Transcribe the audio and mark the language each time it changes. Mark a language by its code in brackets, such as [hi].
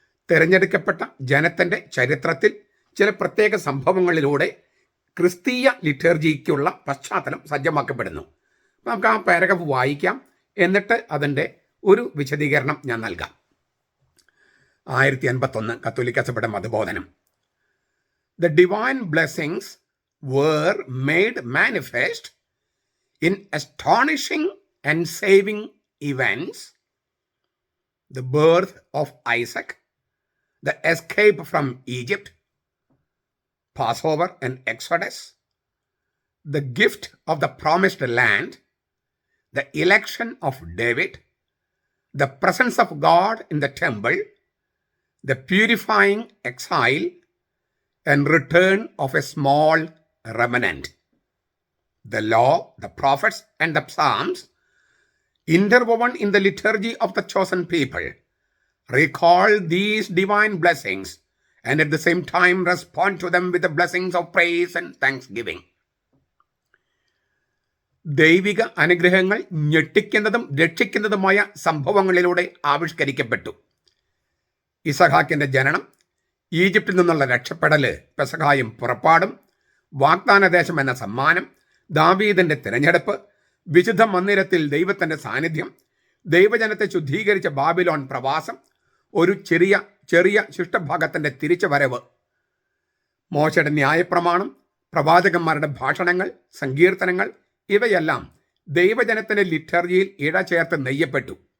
[ml] തിരഞ്ഞെടുക്കപ്പെട്ട ജനത്തിൻ്റെ ചരിത്രത്തിൽ ചില പ്രത്യേക സംഭവങ്ങളിലൂടെ ക്രിസ്തീയ ലിറ്റർജിക്കുള്ള പശ്ചാത്തലം സജ്ജമാക്കപ്പെടുന്നു. നമുക്ക് ആ പാരഗ്രാഫ് വായിക്കാം, എന്നിട്ട് അതിൻ്റെ ഒരു വിശദീകരണം ഞാൻ നൽകാം. 1051 കത്തോലിക്ക സഭയുടെ മതബോധനം. [en] The divine blessings were made manifest in astonishing and saving events: the birth of Isaac, the escape from Egypt, Passover and Exodus, the gift of the promised land, the election of David, the presence of God in the temple, the purifying exile, and return of a small remnant. The law, the prophets, and the psalms, interwoven in the liturgy of the chosen people, recall these divine blessings and at the same time respond to them with the blessings of praise and thanksgiving. [ml] ദൈവിക അനുഗ്രഹങ്ങൾ ഞെട്ടിക്കുന്നതും രക്ഷിക്കുന്നതുമായ സംഭവങ്ങളിലൂടെ ആവിഷ്കരിക്കപ്പെട്ടു. ഇസഹാക്കിൻ്റെ ജനനം, ഈജിപ്തിൽ നിന്നുള്ള രക്ഷപ്പെടൽ, പെസഹായും പുറപ്പാടും, വാഗ്ദാനദേശം എന്ന സമ്മാനം, ദാവീദിൻ്റെ തിരഞ്ഞെടുപ്പ്, വിശുദ്ധ മന്ദിരത്തിൽ ദൈവത്തിൻ്റെ സാന്നിധ്യം, ദൈവജനത്തെ ശുദ്ധീകരിച്ച ബാബിലോൺ പ്രവാസം, ഒരു ചെറിയ ശിഷ്ടഭാഗത്തിൻ്റെ തിരിച്ചുവരവ്, മോശയുടെ ന്യായപ്രമാണം, പ്രവാചകന്മാരുടെ ഭാഷണങ്ങൾ, സങ്കീർത്തനങ്ങൾ, ഇവയെല്ലാം ദൈവജനത്തിൻ്റെ ലിറ്റർജിയിൽ ഇഴചേർത്ത് നെയ്യപ്പെട്ടു.